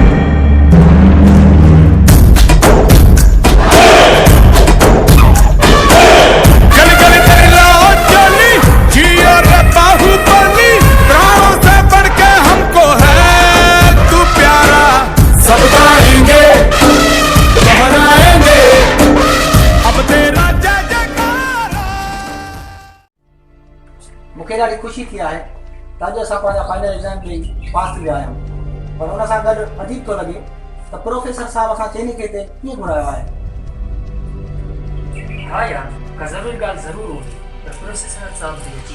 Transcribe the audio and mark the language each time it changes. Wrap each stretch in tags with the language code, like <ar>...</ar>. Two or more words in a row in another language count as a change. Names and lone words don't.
<hi>गली गली तेरी लाज जली जियो रे बाहुबली प्राणों से बढ़ के हमको है तू प्यारा सब गाएंगे दोहराएंगे अब तेरा जय जयकारा</hi> <sd>मूंखे ॾाढी ख़ुशी थी आहे त अॼु असां पंहिंजा फाइनल एग्ज़ाम ॾेई पास थी विया आहियूं पर हुन सां गॾु अजीब थो लॻे त प्रोफेसर साहिबु असां चइनी खे हिते कीअं घुरायो आहे हा यार का ज़रूरी ॻाल्हि ज़रूरु हूंदी त प्रोफेसर साहिब जी अची</sd>